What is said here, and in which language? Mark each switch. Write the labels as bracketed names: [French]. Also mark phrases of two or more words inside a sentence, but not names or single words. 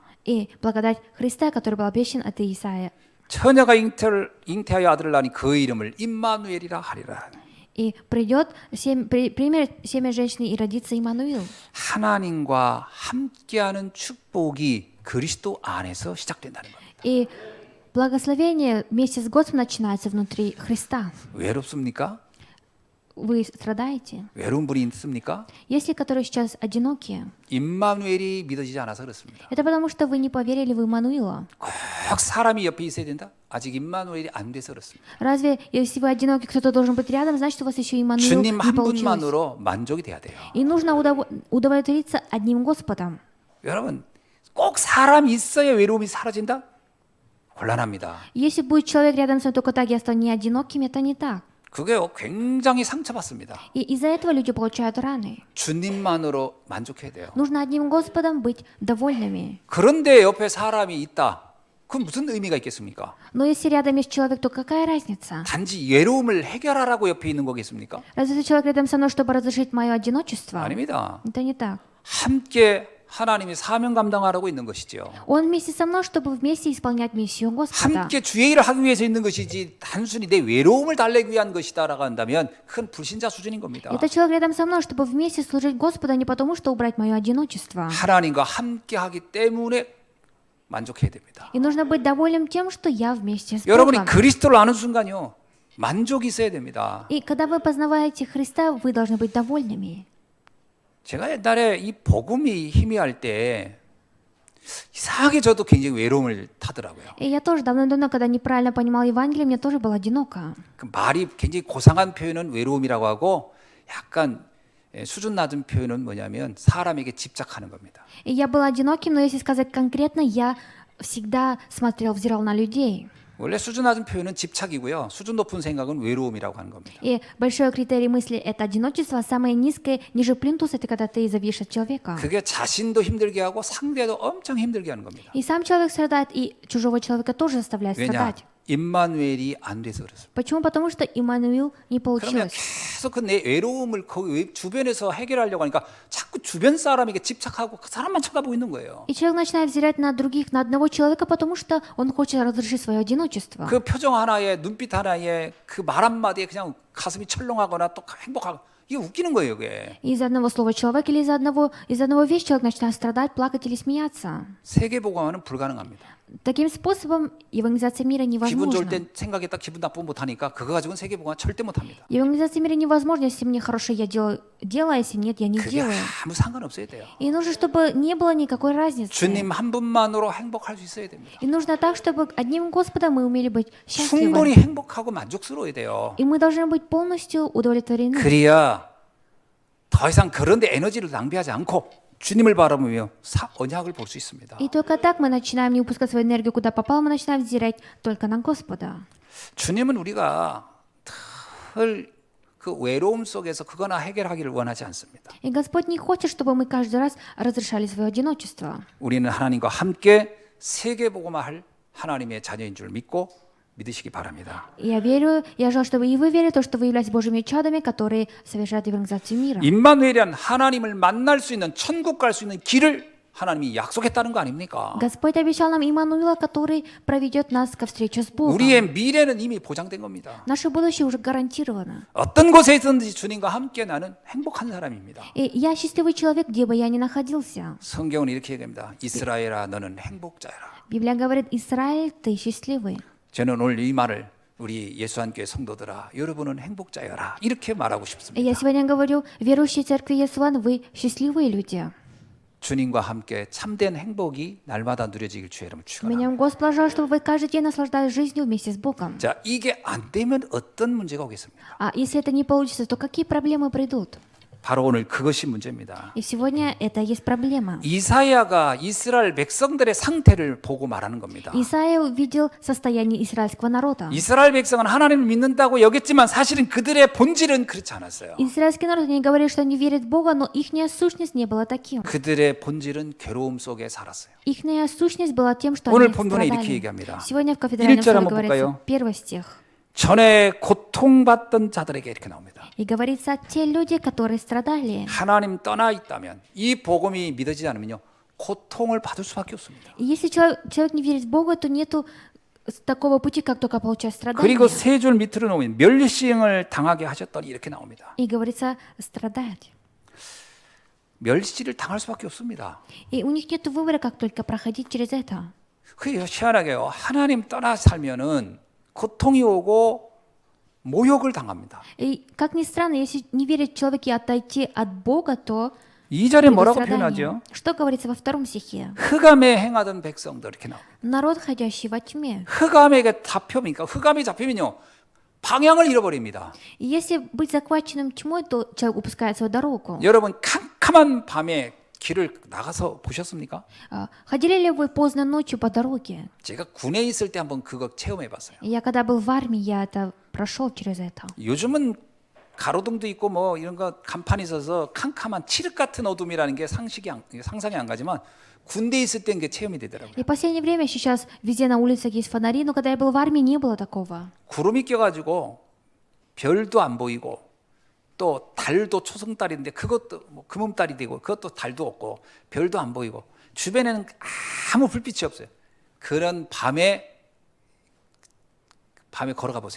[Russian] И благодать Христа, который был обещан от Исаия. [Korean] 처녀가 잉태하여 아들을 낳으니 그 이름을 임마누엘이라 하리라. [Russian] И примет семя женщины и родится Иммануил. [Korean] 하나님과 함께하는 축복이 그리스도 안에서 시작된다는 겁니다. [Russian] И благословение вместе с Господом начинается внутри Христа. [Korean] 외롭습니까? [Russian] Вы страдаете? [Korean] 외로운 분이 있습니까? [Russian] Есть ли которые сейчас одинокие? [Korean] 임마누엘이 믿어지지 않아서 그렇습니다. [Russian] Это потому, что вы не поверили в Иммануила. [Korean] 꼭 사람이 옆에 있어야 된다? 아직 임마누엘이 안 돼서 그렇습니다. [Russian] Разве, если вы одиноки, кто-то должен быть рядом, значит, у вас еще Иммануил [Korean] 주님 [Russian] не [Korean] 한 [Russian] получилось? [Korean] 분만으로 만족이 돼야 돼요. [Russian] И нужно удовлетвориться одним Господом. [Korean] 여러분, 꼭 사람이 있어야 외로움이 사라진다? 곤란합니다. [Russian] Если будет человек рядом с вами только так, я стану не одиноким, это не так. [Korean] 그게 굉장히 상처받습니다. [Russian] И из-за этого люди получают раны. [Korean] 주님만으로 만족해야 돼요. [Russian] Нужно одним Господом быть довольными. [Korean] 그런데 옆에 사람이 있다. 그건 무슨 의미가 있겠습니까? [Russian] Но если рядом есть человек, то какая разница? [Korean] 단지 외로움을 해결하라고 옆에 있는 거겠습니까? [Russian] Разве этот человек рядом со мной, чтобы разрешить мое одиночество? [Korean] 아닙니다. [Russian] Это не так. [Korean] 함께 하나님이 사명 감당하라고 있는 것이죠. [Russian] Он вместе со мной, чтобы вместе исполнять миссию Господа. [Korean] 함께 주의 일을 하기 위해서 있는 것이지 단순히 내 외로움을 달래기 위한 것이다라고 한다면 큰 불신자 수준인 겁니다. [Russian] Это человек рядом со мной, чтобы вместе служить Господу, а не потому, что убрать мое одиночество. [Korean] 하나님과 함께 하기 때문에 만족해야 됩니다. [Russian] И нужно быть довольным тем, что я вместе с [Korean] 여러분이 [Russian] Богом. [Korean] 그리스도를 아는 순간요. 만족이 있어야 됩니다. [Russian] И когда вы познаваете Христа, вы должны быть довольными. [Korean] 제가 옛날에 이 복음이 희미할 때 이상하게 저도 굉장히 외로움을 타더라고요. [Russian] И я тоже давно-давно, когда неправильно понимал Евангелие, мне тоже было одиноко. [Korean] 그 말이 굉장히 고상한 표현은 외로움이라고 하고 약간 수준 낮은 표현은 뭐냐면 사람에게 집착하는 겁니다. [Russian] И я был одиноким, но если сказать конкретно, я всегда смотрел, взирал на людей. [Korean] 원래 수준 낮은 표현은 집착이고요. 수준 높은 생각은 외로움이라고 하는 겁니다. [Russian] И большой критерий мысли — это одиночество, а самое низкое, ниже плинтуса — это когда ты зависишь от человека. [Korean] 그게 자신도 힘들게 하고 상대도 엄청 힘들게 하는 겁니다. [Russian] И сам человек страдает, и чужого человека тоже заставляет [Korean] 왜냐? [Russian] страдать. [Korean] 임마누엘이 안 돼서 그렇습니다. [Russian] Почему? Потому что Иммануил не [Korean] 그러면 [Russian] получилось. [Korean] 계속 그 내 외로움을 거기 주변에서 해결하려고 하니까 자꾸 주변 사람에게 집착하고 그 사람만 쳐다보고 있는 거예요. [Russian] И человек начинает взирать на других, на одного человека, потому что он хочет разрешить свое одиночество. [Korean] 그 표정 하나에 눈빛 하나에 그 말 한마디에 그냥 가슴이 철렁하거나 또 행복하고 이게 웃기는 거예요, 그게. [Russian] Из-за одного слова человека или из-за одного вещи человек начинает страдать, плакать или смеяться. [Korean] 세계복음화는 불가능합니다. [Russian] Таким способом евангелизация мира [Korean] 기분 좋을 [Russian] невозможна. [Korean] 땐 생각했다 기분 나쁘면 못하니까 그거 가지고는 세계복음화 절대 못합니다. [Russian] Евангелизация мира невозможна, если мне хорошо я делаю, а если нет, я не [Korean] 그게 [Russian] делаю. [Korean] 아무 상관없어야 돼요. [Russian] И нужно, чтобы не было никакой разницы. [Korean] 주님 한 분만으로 행복할 수 있어야 됩니다. [Russian] И нужно так, чтобы одним Господом мы умели быть [Korean] 충분히 [Russian] счастливы. [Korean] 행복하고 만족스러워야 돼요. [Russian] И мы должны быть полностью удовлетворены. [Korean] 그래야 더 이상 그런 데 에너지를 낭비하지 않고 주님을 바라보며 언약을 볼 수 있습니다. [Russian] И только так мы начинаем не упускать свою энергию куда попало, мы начинаем взирать только на Господа. [Korean] 주님은 우리가 늘 그 외로움 속에서 그거나 해결하기를 원하지 않습니다. [Russian] И Господь не хочет, чтобы мы каждый раз разрешали свое одиночество. [Korean] 우리는 하나님과 함께 세계복음화할 하나님의 자녀인 줄 믿고 믿으시기 바랍니다. [Russian] Я верю, я желаю, чтобы и вы верили, то, что вы являетесь Божьими чадами, которые совершают евангелизацию мира. [Korean] 임마누엘이란 하나님을 만날 수 있는 천국 갈 수 있는 길을 하나님이 약속했다는 거 아닙니까? [Russian] Господь обещал нам Иммануила, который проведет нас ко встрече с Богом. [Korean] 우리의 미래는 이미 보장된 겁니다. [Russian] Наше будущее уже гарантировано. [Korean] 어떤 곳에 있든지 주님과 함께 나는 행복한 사람입니다. [Russian] И я счастливый человек, где бы я ни находился. [Korean] 성경은 이렇게 얘기합니다. 이스라엘아 너는 행복자여라. [Russian] Библия говорит: Израиль, ты счастливый. [Korean] 저는 오늘 이 말을 우리 예수한교회 성도들아 여러분은 행복자여라 이렇게 말하고 [Russian] И [Korean] 싶습니다. [Russian] я сегодня говорю, верующие церкви Иесуан, вы счастливые люди. [Korean] 주님과 함께 참된 행복이 날마다 누려지길 주의 이름으로 축원합니다. [Russian] Меня Господь желает, чтобы вы каждый день наслаждались жизнью вместе с Богом. [Korean] 자, 이게 안 되면 어떤 문제가 오겠습니까? [Russian] А если это не получится, то какие проблемы придут? [Korean] 바로 오늘 그것이 문제입니다. [Russian] И сегодня это и есть проблема. [Korean] 이사야가 이스라엘 백성들의 상태를 보고 말하는 겁니다. [Russian] Исаия увидел состояние израильского народа. [Korean] 이스라엘 백성은 하나님을 믿는다고 여겼지만 사실은 그들의 본질은 그렇지 않았어요. [Russian] Израильский народ не говорит, что они верят в Бога, но их сущность не была таким. [Korean] 그들의 본질은 괴로움 속에 살았어요. [Russian] Их сущность была тем, что [Korean] 오늘 [Russian] они [Korean] 본문에 이렇게 [Russian] страдали. [Korean] 얘기합니다. [Russian] Сегодня в кафедральном [Korean] 1절 [Russian] слове [Korean] 한번 [Russian] говорится, [Korean] 볼까요? [Russian] первый стих. [Korean] 전에 고통받던 자들에게 이렇게 나옵니다. [Russian] И говорится, те люди, которые страдали. [Korean] 하나님 떠나 있다면 이 복음이 믿어지지 않으면요 고통을 받을 수밖에 없습니다. [Russian] И если человек не верит в Бога, то нету такого пути, как только получать страдания. [Korean] 그리고 세 줄 밑으로 놓으면 멸시행을 당하게 하셨더니 이렇게 나옵니다. [Russian] И говорится, страдать. [Korean] 멸시를 당할 수밖에 없습니다. [Russian] И у них нет выбора, как только проходить через это. [Korean] 그게 희한하게요. 하나님 떠나 살면은 고통이 오고 모욕을 당합니다. [Russian] И как ни странно, если не верить в человека и отойти от Бога, то [Korean] 2절에 [Russian] придут [Korean] 뭐라고 [Russian] страдания. [Korean] 표현하죠? [Russian] Что говорится во втором стихе? [Korean] 흑암에 행하던 백성들 이렇게 나옵니다. [Russian] Народ, ходящий во тьме. [Korean] 흑암에게 잡히니까 흑암이 잡히면요 방향을 잃어버립니다. [Russian] И если быть захваченным тьмой, то человек упускает свою дорогу. [Korean] 여러분 캄캄한 밤에 길을 나가서 보셨습니까? [Russian] Ходили ли вы поздно ночью по дороге? [Korean] 제가 군에 있을 때 한번 그거 체험해 봤어요. [Russian] Я когда был в армии, я это прошел через это. [Korean] 요즘은 가로등도 있고 뭐 이런 거 간판이 있어서 캄캄한 칠흑 같은 어둠이라는 게 상상이 안 가지만 군대에 있을 땐 게 체험이 되더라고요. [Russian] И в последнее время сейчас везде на улицах есть фонари, но когда я был в армии, не было такого. [Korean] 구름이 껴가지고 별도 안 보이고 또 달도 초승달인데 그것도 뭐 금음달이 되고 그것도 달도 없고 별도 안 보이고 주변에는 아무 불빛이 없어요. 그런 밤에 걸어가 보세요.